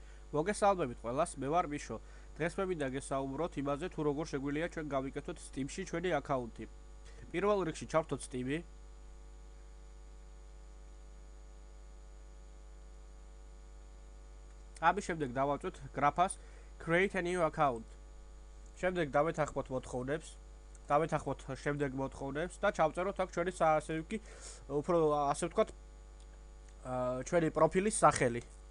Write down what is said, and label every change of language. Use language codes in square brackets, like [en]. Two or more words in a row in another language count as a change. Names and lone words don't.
[ka] მოგესალმებით ყველას, მე ვარ მიშო. დღეს მე მინდა გესაუბროთ იმაზე, თუ როგორ შეგვიძლია ჩვენ გავიკეთოთ Steam-ში ჩვენი აკაუნტი. პირველ რიგში ჩავთოთ Steam-ი. ამის შემდეგ დავაწვეთ გრაფას [en] Create a new account. [ka] შემდეგ დავეთანხმოთ მოთხოვნებს. დავეთანხმოთ შემდეგ მოთხოვნებს და ჩავწეროთ აქ ჩვენი საასევკი, უფრო ასე ვთქვათ, ჩვენი პროფილის სახელი.